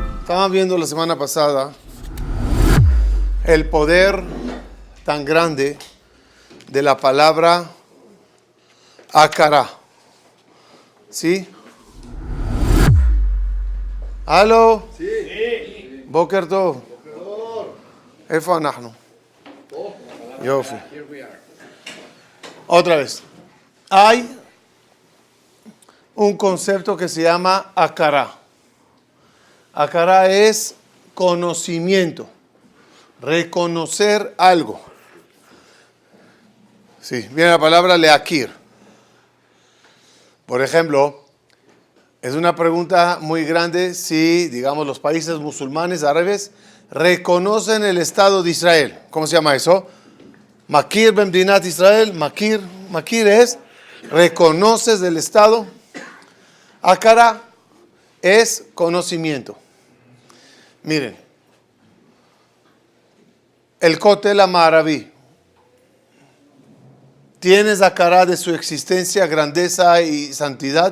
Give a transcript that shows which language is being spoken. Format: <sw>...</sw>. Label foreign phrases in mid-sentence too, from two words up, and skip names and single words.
<es>Estaban viendo la semana pasada el poder tan grande de la palabra Akara. ¿Sí? ¿Aló? Sí.</es> <he>בוקר טוב. איפה אנחנו? יופי.</he> <es>Otra vez. Hay un concepto que se llama Akara. Akara es conocimiento, reconocer algo. Sí, viene la palabra leakir. Por ejemplo, es una pregunta muy grande si, digamos, los países musulmanes árabes reconocen el Estado de Israel. ¿Cómo se llama eso?</es> <he>מכיר במדינת ישראל.</he> <es>Makir es reconoces el Estado. Akara es conocimiento. Miren, el Kotel Amaraví, ¿tienes Akara de su existencia, grandeza y santidad?</es>